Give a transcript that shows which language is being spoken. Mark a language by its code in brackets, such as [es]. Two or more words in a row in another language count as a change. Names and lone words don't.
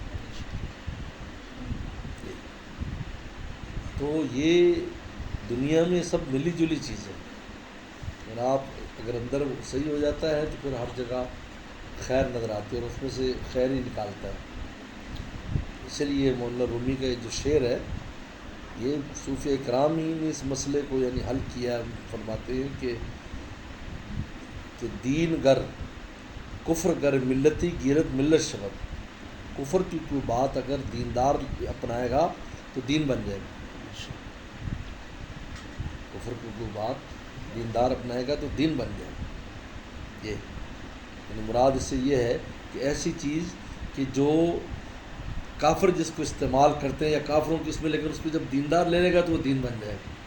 [ur] تو یہ دنیا میں سب ملی جلی چیز ہے، اگر اگر اندر صحیح ہو جاتا ہے تو پھر ہر جگہ خیر نظر آتی ہے اور اس میں سے خیر ہی نکالتا ہے۔ اس لیے مولانا رومی کا یہ جو شعر ہے، یہ صوفیہ کرام ہی نے اس مسئلے کو یعنی حل کیا۔ فرماتے ہیں کہ [fa] دین گر کفر گر ملتی گیرت ملت شود، [ur] کفر کی کوئی بات اگر دیندار اپنائے گا تو دین بن جائے گا، کفر کی کوئی بات دیندار اپنائے گا تو دین بن جائے گا۔ یہ یعنی مراد اس سے یہ ہے کہ ایسی چیز کہ جو کافر جس کو استعمال کرتے ہیں یا کافروں کی اس میں، لیکن اس کو جب دیندار لے لے گا تو وہ دین بن جائے گا۔